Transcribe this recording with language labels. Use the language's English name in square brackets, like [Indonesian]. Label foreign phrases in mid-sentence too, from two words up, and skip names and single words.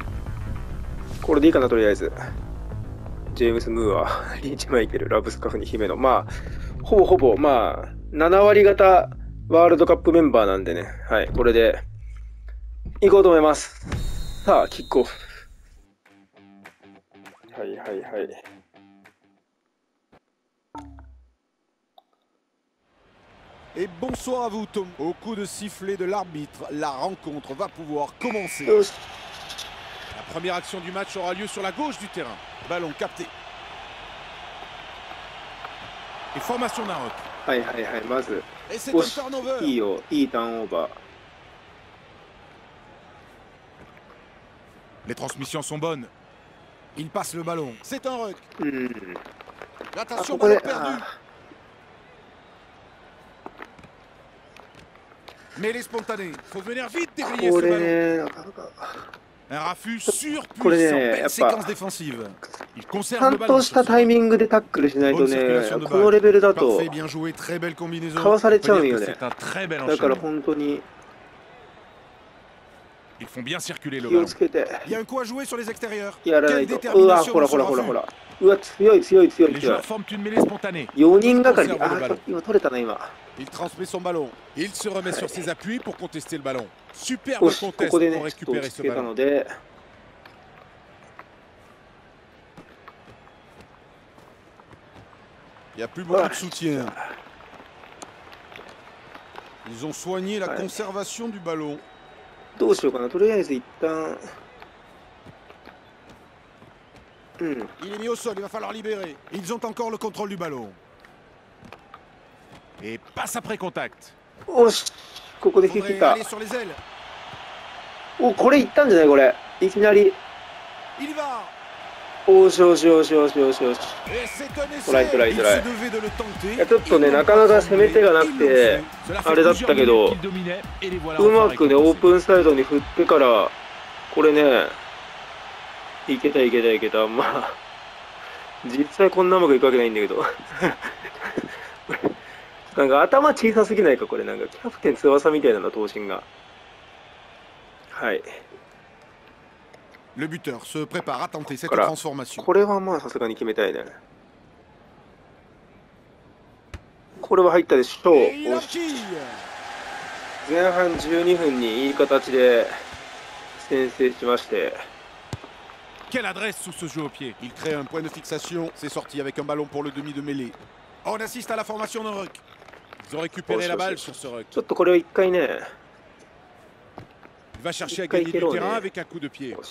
[Japanese] これでいいかな、とりあえず。ジェームス・ムーア、リーチマイケル、ラブスカフに姫野。まあ、ほぼ、まあ、7割方ワールドカップメンバーなんでね。はい、これで、行こうと思います。さあ、キックオフ。はいはいはい。 [French] Et bonsoir à vous Tom. Au coup de sifflet de l'arbitre, la rencontre va pouvoir commencer. La première action du match aura lieu sur la gauche du terrain. Ballon capté. Et formation d'un rock. [Japanese] はいはいはい。まず、 [French] Et c'est un turnover. [Japanese] いいターンオーバー。 [French] Les transmissions sont bonnes. Il passe le ballon. C'est un rock. [Japanese] うん。 [French] Attention, [Japanese] ここで、 [French] ballon perdu. Mais les spontanés. Faut venir vite dégriller [Japanese] こ [French] ce [Japanese] れ [French] ballon. [Japanese] ね、なかなか。 [French] Un raffut [Japanese] これ [French] surpuissant. [Japanese] ね、や [French] Belle [Japanese] っ [French] séquence [Japanese] ぱ、 [French] défensive. Il [Japanese] ち [French] conserve [Japanese] ゃ [French] le [Japanese] んと [French] ballon [Japanese] し [French] sur [Japanese] た [French] ce [Japanese] タイ [French] ballon. [Japanese] ミングでタックルしないと [French] Bonne [Japanese] ね、 [French] circulation de [Japanese] この [French] balle. [Japanese] レベルだと、 [French] Parfait, bien joué, très belle [Japanese] か [French] combinaison. [Japanese] わさ [French] On [Japanese] れ [French] peut [Japanese] ちゃうん [French] dire [Japanese] よ [French] que [Japanese] ね。 [French] c'est un très bel [Japanese] だから [French] enchaînement. [Japanese] 本当に [French] Ils font bien circuler le [Japanese] 気を [French] ballon. [Japanese] つけて [French] Il y a un coup à jouer sur les extérieurs. [Japanese] やらな [French] Quelle [Japanese] いと。うわ、 [French] détermination [Japanese] ほら [French] dans ce [Japanese] ほらほら [French] refus. [Japanese] ほら。うわ、強い。 [French] Les joueurs forment une mêlée spontanée. [Japanese] 4 [French] Ils [Japanese] 人がかりで、 [French] conservent le [Japanese] あ、 [French] ballon. [Japanese] 今取れたな、今。 [French] Il transmet son ballon. Il se remet sur ses appuis pour contester le ballon. [Japanese] よ [French] Superbe [Japanese] し、こ [French] contest [Japanese] こで [French] pour [Japanese] ね、ちょっと落 [French] récupérer [Japanese] ち [French] ce [Japanese] 着けた [French] ballon. [Japanese] ので、 [French] Il n'y a plus beaucoup de soutien. Ils ont soigné la Ouais. conservation du ballon. [Japanese] どうしようかな。とりあえず一旦、うん。 [French] Il est mis au sol, il va falloir libérer. Ils ont encore le contrôle du ballon. Et passe après contact. [Japanese] おし、ここで引 [French] Faudrait [Japanese] きた。 [French] aller sur les ailes. [Japanese] お、これいったんじゃないこれ。いきなり。 [French] Il y va. [Japanese] おしよしよしよしよしよし。 [French] Et c'est un essai. [English] Try, try, [French] Il [English] try. [French] se devait de le tenter. [Japanese] いや、ちょっとね、 [French] Ils n'ont [Japanese] な [French] pas [Japanese] かなか [French] formulé. [Japanese] 攻め手がなく [French] Ils l'ont [Japanese] て [French] fait. Cela fait [Japanese] あれだったけど、 [French] plusieurs minutes qu'ils dominaient, et les voilà [Japanese] う [French] enfin [Japanese] まくね、オー [French] récompensés. [Japanese] プンサイドに振ってから、これね、いけた。まあ、実際こんなうまくいくわけないんだけど。なんか頭小さすぎないか、これ。なんかキャプテン翼みたいなの、頭身が。はい。 [French] Le buteur se prépare à tenter cette [Japanese] から、 [French] transformation. [Japanese] これはまあさすがに決めたいね。これは入ったでしょう。 [French] Et il enquille. [Japanese] 前半12分にいい形で先制しまして。 [French] Quelle adresse sous ce jeu au pied. Il crée un point de fixation. C'est sorti avec un ballon pour le demi de mêlée. On assiste à la formation d'un ruck. Ils ont récupéré la balle sur ce ruck. [Japanese] ちょっとこれを一回ね。 [French] Il va chercher à gagner du terrain avec un coup de pied.